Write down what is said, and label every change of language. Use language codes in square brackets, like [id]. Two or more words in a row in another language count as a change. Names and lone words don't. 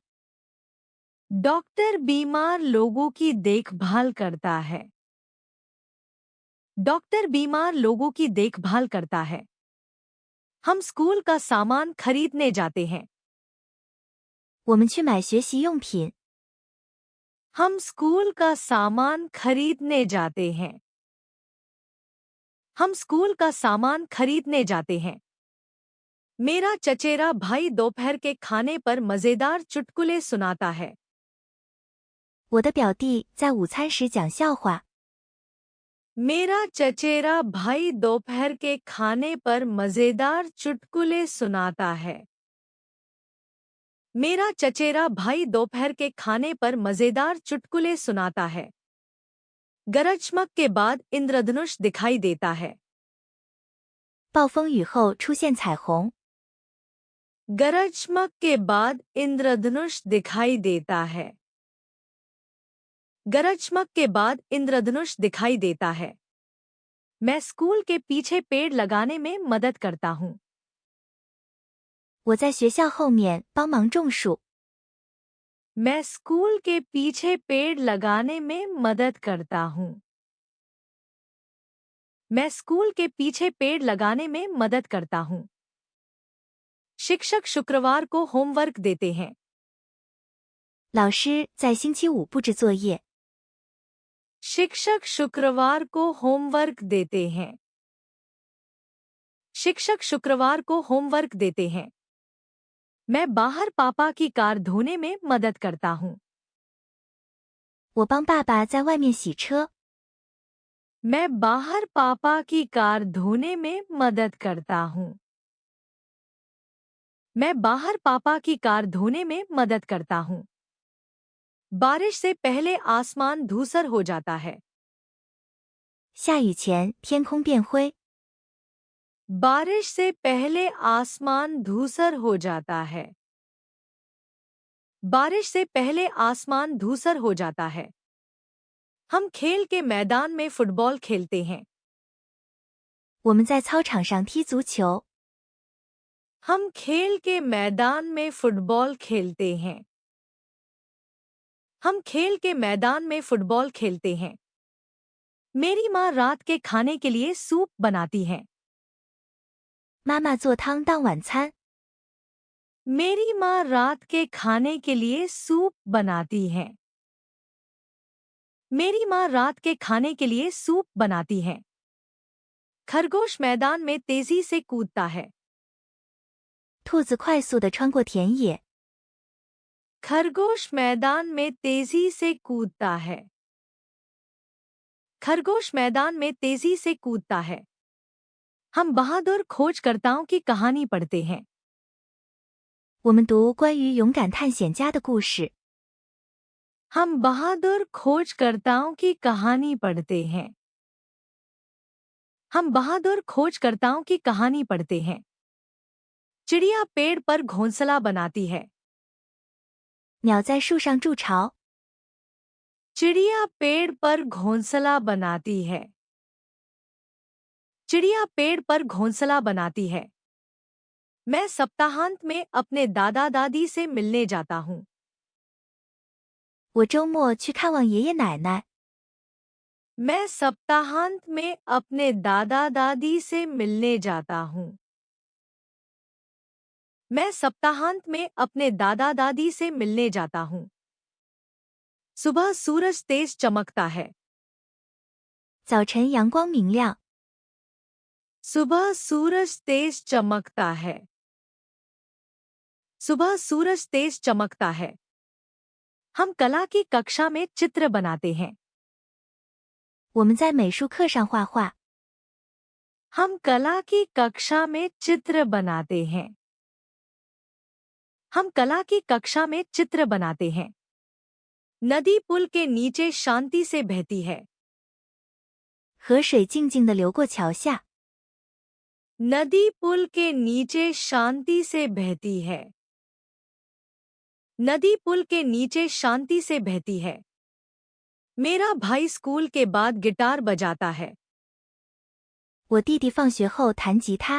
[hi] डॉक्टर बीमार लोगों की देखभाल करता है। डॉक्टर बीमार लोगों की देखभाल करता है। हम स्कूल का सामान खरीदने जाते हैं। [zh] 我们去买学习用品。 [hi] हम स्कूल का सामान खरीदने जाते हैं। हम स्कूल का सामान खरीदने जाते हैं। मेरा चचेरा भाई दोपहर के खाने पर मजेदार चुटकुले सुनाता है। [zh] 我的表弟在午餐时讲笑话。 [hi] मेरा चचेरा भाई दोपहर के खाने पर मजेदार चुटकुले सुनाता है। मेरा चचेरा भाई दोपहर के खाने पर मजेदार चुटकुले सुनाता है। गरज चमक के बाद इंद्रधनुष दिखाई देता है। [zh] 暴风雨后出现彩虹。 [hi] गरज चमक के बाद इंद्रधनुष दिखाई देता है। गरज चमक के बाद इंद्रधनुष दिखाई देता है। मैं स्कूल के पीछे पेड़ लगाने में मदद करता हूँ। [zh] 我在学校后面帮忙种树。 [hi] मैं स्कूल के पीछे पेड़ लगाने में मदद करता हूँ। मैं स्कूल के पीछे पेड़ लगाने में मदद करता हूँ। शिक्षक शुक्रवार को होमवर्क देते हैं। [zh] 老师在星期五布置作业。 [hi] शिक्षक शुक्रवार को होमवर्क देते हैं। शिक्षक शुक्रवार को होमवर्क देते हैं। मैं बाहर पापा की कार धोने में मदद करता हूँ। [zh] 我帮爸爸在外面洗车。 [hi] मैं बाहर पापा की कार धोने में मदद करता हूँ। मैं बाहर पापा की कार धोने में मदद करता हूँ। बारिश से पहले आसमान धूसर हो जाता है। [zh] 下雨前天空变灰。 [hi] बारिश से पहले आसमान धूसर हो जाता है। बारिश से पहले आसमान धूसर हो जाता है। हम खेल के मैदान में फुटबॉल खेलते हैं। [zh] 我们在操场上踢足球。 [hi] हम खेल के मैदान में फुटबॉल खेलते हैं। हम खेल के मैदान में फुटबॉल खेलते हैं। मेरी माँ रात के खाने के लिए सूप बनाती है। [zh] 妈妈做汤当晚餐。 [hi] मेरी माँ रात के खाने के लिए सूप बनाती है। मेरी माँ रात के खाने के लिए सूप बनाती है। खरगोश मैदान में तेजी से कूदता है। [zh] 兔子快速地穿过田野。 [hi] खरगोश मैदान में तेजी से कूदता है। खरगोश मैदान में तेजी से कूदता है। हम बहादुर खोजकर्ताओं की कहानी पढ़ते हैं। [zh] 我们读关于勇敢探险家的故事。 [hi] हम बहादुर खोजकर्ताओं की कहानी पढ़ते हैं। हम बहादुर खोजकर्ताओं की कहानी पढ़ते हैं। चिड़िया पेड़ पर घोंसला बनाती है। [zh] 鸟在树上筑巢。 [hi] चिड़िया पेड़ पर घोंसला बनाती है। चिड़िया पेड़ पर घोंसला बनाती है। मैं सप्ताहांत में अपने दादा दादी से मिलने जाता हूँ। [zh] 我周末去看望爷爷奶奶。 [hi] मैं सप्ताहांत में अपने दादा दादी से मिलने जाता हूँ। मैं सप्ताहांत में अपने दादा दादी से मिलने जाता हूँ। सुबह सूरज तेज चमकता है। [zh] 早晨阳光明亮。 [hi] सुबह सूरज तेज चमकता है। सुबह सूरज तेज चमकता है। हम कला की कक्षा में चित्र बनाते हैं। [zh] 我们在美术课上画画。 [hi] हम कला की कक्षा में चित्र बनाते हैं। हम कला की कक्षा में चित्र बनाते हैं। नदी पुल के नीचे शांति से बहती है। [zh] 河水静静地流过桥下。 [hi] नदी पुल के नीचे शांति से बहती है। नदी पुल के नीचे शांति से बहती है। मेरा भाई स्कूल के बाद गिटार बजाता है। [zh] 我弟弟放学后弹吉他。